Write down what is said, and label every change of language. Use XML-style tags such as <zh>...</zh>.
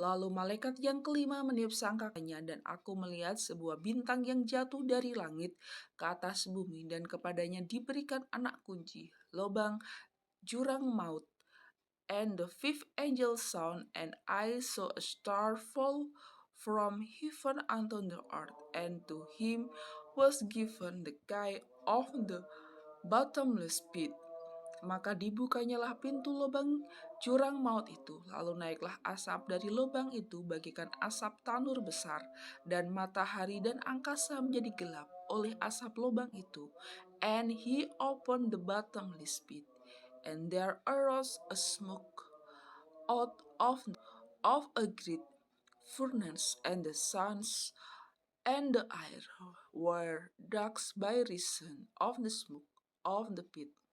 <id>Lalu malaikat yang kelima meniup sangkakanya dan aku melihat sebuah bintang yang jatuh dari langit ke atas bumi dan kepadanya diberikan anak kunci, lobang jurang maut.</id> <en>And the fifth angel sound, and I saw a star fall from heaven unto the earth, and to him was given the key of the bottomless pit.</en> <id>Maka dibukanyalah pintu lubang jurang maut itu, lalu naiklah asap dari lubang itu bagikan asap tanur besar, dan matahari dan angkasa menjadi gelap oleh asap lubang itu.</id> <en>And he opened the bottomless pit, and there arose a smoke out of a great furnace, and the suns and the air were dark by reason of the smoke of the pit.</en>